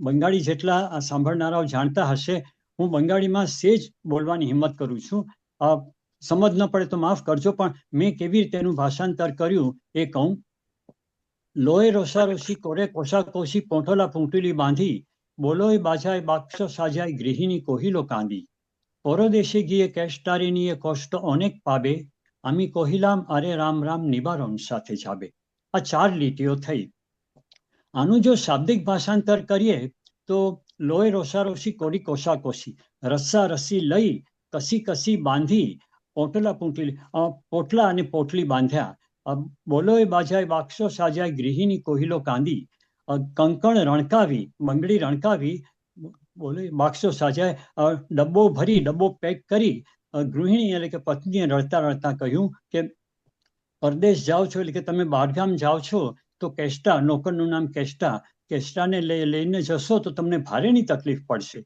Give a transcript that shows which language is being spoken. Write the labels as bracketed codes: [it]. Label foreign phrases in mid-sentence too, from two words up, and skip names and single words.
[gu] હવે બંગાળી જેટલા સાંભળનારાઓ જાણતા હશે, હું બંગાળીમાં સેજ બોલવાની હિંમત કરું છું. સમજ ન પડે તો માફ કરજો, પણ મેં કેવી રીતે એનું ભાષાંતર કર્યું એ કહું. [bn] লোহে রোষারোষী কোরে কোষাকোষী পোঁটলা পুঁটলি বাঁধি, বলয় বাজায় বাক্স সাজায় গৃহিণী কহিল কাঁদি, পরদেশে গিয়ে কেষ্টারে নিয়ে কষ্ট অনেক পাবে, আমি কহিলাম আরে রাম রাম নিবারণ সাথে যাবে. [gu] આ 4 લીટીઓ થઈ. આનું જો શાબ્દિક ભાષાંતર કરીએ તો [bn] লোহে রোষারোষী কোরি কোষাকোষী, [gu] રસ્સા રસી લઈ કસી કસી બાંધી, પોટલા પૂંટલી પોટલા અને પોટલી બાંધ્યા, [bn] বলয় বাজায় বাক্স সাজায় গৃহিণী কহিল কাঁদি, [gu] કંકણ રણકાવી બંગડી રણકાવી, [bn] বোলে বাক্স সাজায় [gu] ડબ્બો ભરી ડબ્બો પેક કરી, ગૃહિણી એટલે કે પત્નીએ રડતા રડતા કહ્યું કે પરદેશ જાઓ છો એટલે કે તમે બહારગામ જાઓ છો તો કેષ્ટા, નોકરનું નામ કેષ્ટા, કેષ્ટાને લઈને જશો તો તમને ભારેની તકલીફ પડશે.